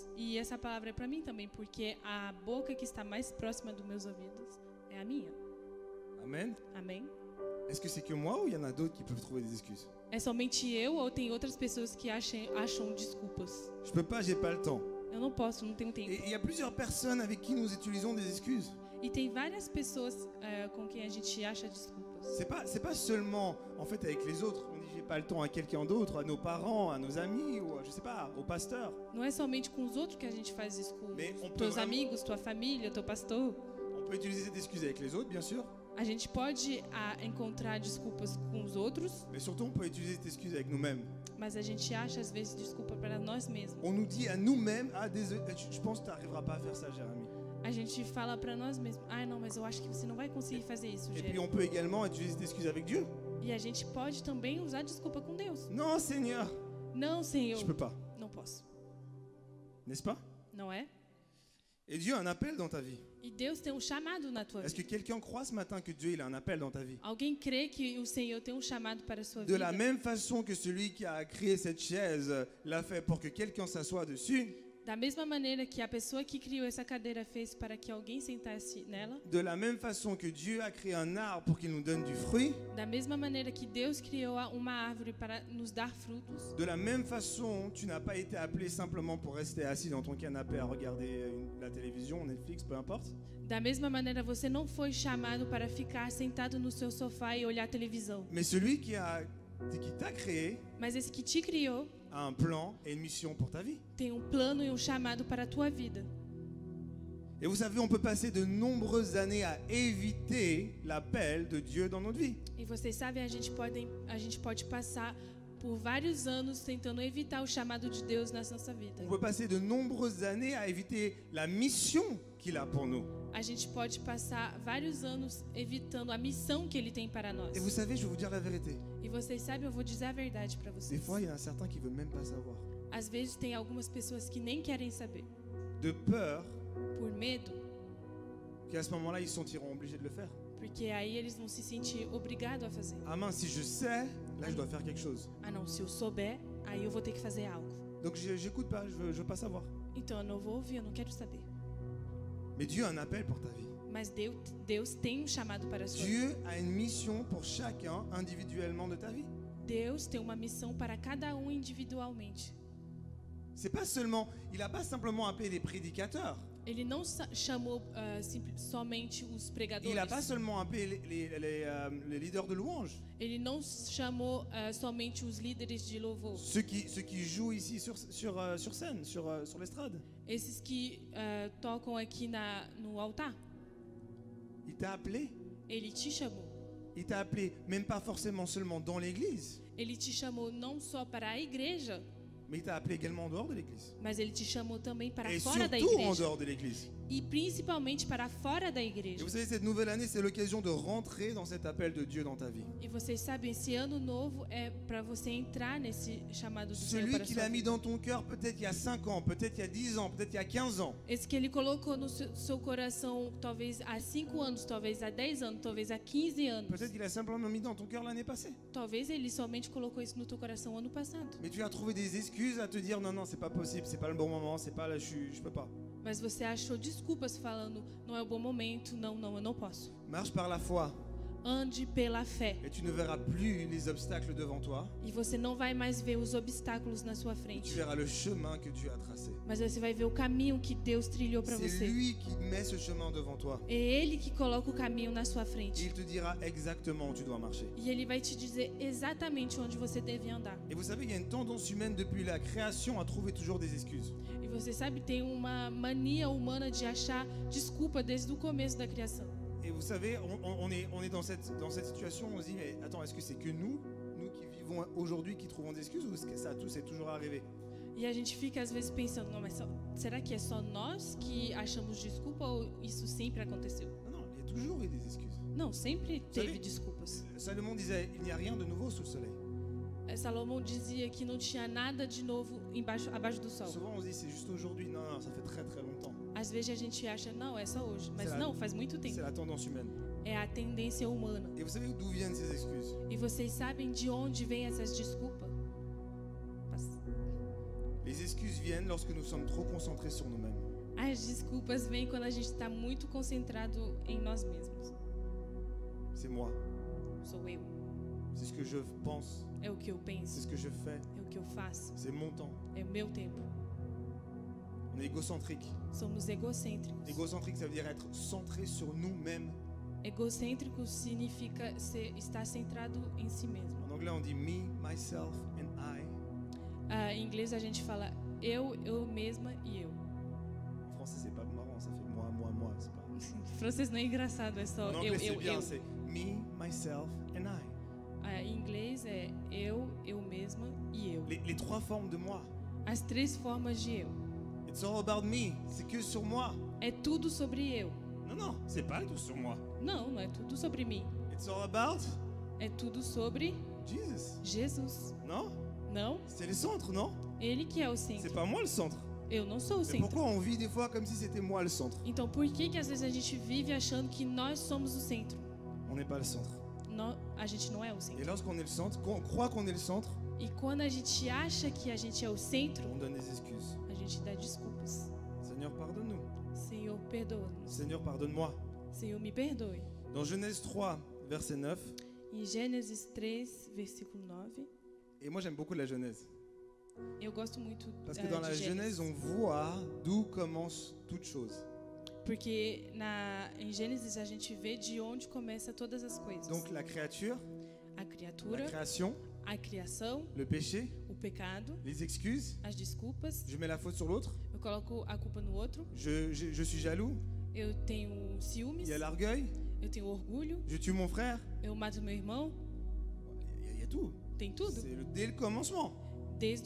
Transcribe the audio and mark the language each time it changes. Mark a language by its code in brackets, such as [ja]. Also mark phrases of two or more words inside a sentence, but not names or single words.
[pt] E essa palavra é para mim também, porque a boca que está mais próxima dos meus ouvidos é a minha. Amen. Amém? [fr] Est-ce que c'est que moi ou il y en a d'autres qui peuvent trouver des excuses? [pt] É somente eu ou tem outras pessoas que acham desculpas? [fr] Je peux pas, j'ai pas le temps. [pt] Eu não posso, não tenho tempo. [fr] Et il y a plusieurs personnes avec qui nous utilisons des excuses. [pt] E tem várias pessoas com quem a gente acha desculpas. [fr] C'est pas seulement en fait avec les autres. On dit j'ai pas le temps à quelqu'un d'autre, à nos parents, à nos amis ou je sais pas, au pasteur. [pt] Não é somente com os outros que a gente faz desculpas. [fr] Mais on peut [pt] Teus [fr] vraiment- [pt] amigos, tua família, teu pastor. [fr] On peut utiliser cette excuse avec les autres, bien sûr, [pt] A gente pode encontrar desculpas com os outros, [fr] mais surtout on peut utiliser cette excuse avec nous-mêmes. [pt] mas a gente acha às vezes desculpa para nós mesmos. [fr] On nous dit à nous-mêmes, ah désolé, je pense que tu n'arriveras pas à faire ça, Jérémy. [pt] A gente fala para nós mesmos, não, mas eu acho que você não vai conseguir fazer isso, [fr] Et puis [pt] Gênero. [fr] on peut également utiliser cette excuse avec Dieu. [pt] E a gente pode também usar desculpa com Deus. [fr] Non, Seigneur, [pt] Não, Senhor, [fr] je peux pas, [pt] não posso. [fr] n'est-ce pas? [pt] Não é? [fr] Et Dieu a un appel dans ta vie. [pt] E Deus tem um chamado na tua [fr] Est-ce que [pt] vida. [fr] quelqu'un croit ce matin que Dieu il a un appel dans ta vie? [pt] Alguém crê que o Senhor tem um chamado para a sua [fr] De la [pt] vida? [fr] même façon que celui qui a créé cette chaise l'a fait pour que quelqu'un s'assoie dessus, [pt] Da mesma maneira que a pessoa que criou essa cadeira fez para que alguém sentasse nela, [fr] de la même façon que Dieu a créé un arbre pour qu'il nous donne du fruit, [pt] da mesma maneira que Deus criou uma árvore para nos dar frutos, [fr] de la même façon, tu n'as pas été appelé simplement pour rester assis dans ton canapé à regarder la télévision, Netflix, peu importe. [pt] da mesma maneira você não foi chamado para ficar sentado no seu sofá e olhar televisão. [fr] Mais celui qui t'a créé [pt] Mas esse que te criou [fr] a un plan et une mission pour ta vie. [pt] tem um plano e um chamado para a tua vida. [fr] Et vous savez, on peut passer de nombreuses années à éviter l'appel de Dieu dans notre vie. [pt] E vocês sabem, a gente pode passar por vários anos tentando evitar o chamado de Deus na nossa vida. [fr] On peut passer de nombreuses années à éviter la mission qu'il a pour nous. [pt] A gente pode passar vários anos evitando a missão que Ele tem para nós. [fr] Et vous savez, je vais vous dire la vérité. [pt] E vocês sabem, eu vou dizer a verdade para [fr] Des [pt] vocês. [fr] fois, il y en a certains qui ne veulent même pas savoir. [pt] Às vezes tem algumas pessoas que nem querem saber, [fr] De peur [pt] por medo, [fr] qu'à ce moment-là, ils se sentiront obligés de le faire. [pt] porque aí eles vão se sentir obrigados a fazer. [fr] Ah mince, si je sais, là, je dois faire quelque chose. [pt] Ah não, se eu souber, aí eu vou ter que fazer algo. [fr] Donc, j'écoute pas, je veux pas savoir. [pt] Então eu não vou ouvir, eu não quero saber. [fr] Mais Dieu a un appel pour ta vie. [pt] Mas Deus tem chamado para a sua vida. [fr] Dieu a une mission pour chacun individuellement de ta vie. [pt] Deus tem uma missão para cada individualmente. [fr] C'est pas seulement, il n'a pas simplement appelé des prédicateurs. [pt] Ele não chamou somente os pregadores. [fr] Il n'a pas seulement appelé les leaders de louange. [pt] Ele não chamou somente os líderes de louvor. [fr] Ceux qui jouent ici sur scène, sur l'estrade. [pt] Esses que tocam aqui no altar. [fr] Il t'a appelé. [pt] Ele te chamou. [fr] Il t'a appelé, même pas forcément seulement dans l'église, [pt] Ele te chamou não só para a igreja, [fr] mais il t'a appelé également en dehors de l'église. [pt] mas ele te chamou também para [fr] Et [pt] fora da [fr] surtout en [pt] igreja. [fr] dehors de l'église. [pt] E principalmente para fora da [fr] Et [pt] igreja. [fr] vous savez, cette nouvelle année, c'est l'occasion de rentrer dans cet appel de Dieu dans ta vie. [pt] E vocês sabem, esse ano novo é para você entrar nesse chamado do Senhor [fr] Celui [pt] para a [fr] qu'il [pt] sua [fr] a mis [pt] vida. [fr] dans ton cœur peut-être il y a 5 ans, peut-être il y a 10 ans, peut-être il y a 15 ans. [pt] Esse que ele colocou no seu coração, talvez há 5 anos, talvez há 10 anos, talvez há 15 anos. [fr] Peut-être qu'il a simplement mis dans ton cœur l'année passée. [pt] Talvez ele somente colocou isso no teu coração ano passado. [fr] Mais tu as trouvé des excuses à te dire non, c'est pas possible, c'est pas le bon moment, c'est pas là, je peux pas. [pt] Mas você achou desculpas falando, não é o bom momento, não, eu não posso. [fr] Marche par la foi [pt] Ande pela fé. [fr] et tu ne verras plus les obstacles devant toi. [pt] E você não vai mais ver os obstáculos na sua [fr] Tu [pt] frente. [fr] verras le chemin que Dieu a tracé. [pt] Mas você vai ver o caminho que Deus trilhou para [fr] C'est [pt] você. [fr] lui qui met ce chemin devant toi. [pt] É Ele que coloca o caminho na sua [fr] Et [pt] frente. [fr] il te dira exactement où tu dois marcher. [pt] E Ele vai te dizer exatamente onde você deve andar. [fr] Et vous savez, il y a une tendance humaine depuis la création à trouver toujours des excuses. [pt] E você sabe, tem uma mania humana de achar desculpa desde o começo da criação. [fr] Et vous savez, on est dans cette situation, on se dit, mais attends, est-ce que c'est que nous qui vivons aujourd'hui, qui trouvons des excuses, ou est-ce que ça tout c'est toujours arrivé? [pt] E a gente fica às vezes pensando, não, mas será que é só nós que achamos desculpa ou isso sempre aconteceu? [fr] Non, il y a toujours eu des excuses. [pt] Não, sempre teve Sabe? desculpas. [fr] Salomon disait, il n'y a rien de nouveau sous le soleil. [pt] Salomão dizia que não tinha nada de novo abaixo do sol. [fr] Souvent on se dit, c'est juste aujourd'hui. Non, ça fait très très longtemps. [pt] Às vezes a gente acha, não, é só hoje. Mas Será? não, faz muito [fr] C'est [pt] tempo. [fr] la tendance humaine. [pt] É a tendência humana. [fr] Et vous savez d'où viennent ces excuses? [pt] E vocês sabem de onde vêm essas desculpas? [fr] Les excuses viennent lorsque nous sommes trop concentrés sur nous-mêmes. [pt] As desculpas vêm quando a gente está muito concentrado em nós mesmos. [fr] C'est moi, [pt] Sou eu. [fr] c'est ce que je pense, [pt] É o que eu [fr] c'est [pt] penso. [fr] ce que je fais, [pt] É o que eu faço. [fr] c'est mon temps. [pt] É o meu tempo. [fr] On est égocentrique. [pt] Somos egocêntricos. [fr] Égocentrique, ça veut dire être centré sur nous-mêmes. [pt] Egocêntrico significa estar centrado em si mesmo. [fr] En anglais, on dit [en] me, myself and I. [pt] Em inglês a gente fala eu mesma e eu. [fr] En français, c'est pas marrant, ça fait moi, c'est pas. [pt] Em francês não é engraçado, é só [fr] En [pt] eu, [fr] anglais, c'est [pt] eu, [fr] bien, [pt] eu. [fr] c'est [en] me, myself and I. [pt] Em inglês é eu mesma e eu. [fr] Les trois formes de moi. [pt] As 3 formas de eu. [en] It's all about me. [fr] C'est que sur moi. [pt] É tudo sobre eu. [fr] Non, c'est pas tout sur moi. [pt] Não é tudo sobre mim. [en] It's all about [pt] É tudo sobre Jesus. Jesus. [fr] Non? [pt] Não? [fr] C'est le centre, non? [pt] Ele que é o [fr] C'est [pt] centro. [fr] pas moi le centre. [pt] Eu não sou o [fr] Mais [pt] centro. [fr] pourquoi on vit des fois comme si c'était moi le centre? [pt] Então por que às vezes a gente vive achando que nós somos o centro? [fr] On n'est pas le centre. [pt] A gente não é o [fr] Et [pt] centro. [fr] lorsqu'on est le centre, quand on croit qu'on est le centre, [pt] E quando a gente acha que a gente é o centro, [fr] on donne des excuses. [pt] a gente dá desculpas. [fr] Seigneur, pardonne-nous. [pt] Senhor, perdoa-nos. [fr] Seigneur, pardonne-moi. [pt] Senhor, me perdoe. [fr] Dans Genèse 3, verset 9, [pt] Em Gênesis 3, versículo 9, [fr] et moi j'aime beaucoup la Genèse, [pt] eu gosto muito [fr] parce que dans la [pt] de [fr] Genèse, on voit d'où commence toute chose. [pt] Porque em Gênesis a gente vê de onde começa todas as coisas. [fr] Donc la créature, [pt] A [fr] la [pt] criatura, [fr] création, [pt] a criação, [fr] le péché, [pt] o pecado, [fr] les excuses, [pt] as desculpas. [fr] je mets la faute sur l'autre, [pt] Eu coloco a culpa no outro. [fr] je suis jaloux, [pt] Eu tenho ciúmes. [fr] il y a l'orgueil, [pt] Eu tenho orgulho. [fr] je tue mon frère, [pt] Eu mato meu irmão. [fr] il y a tout. [pt] Tem tudo. [fr] C'est dès le commencement. [pt] Desde o